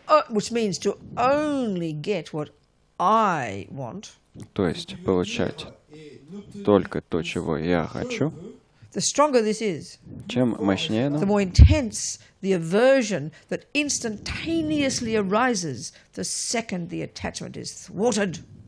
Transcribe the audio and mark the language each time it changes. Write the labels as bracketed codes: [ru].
[en] which means to only get what I want. [ru] То есть получать только то, чего я хочу. [en] The stronger this is, [ru] чем мощнее [en] the more intense the aversion that instantaneously arises the second the attachment is thwarted.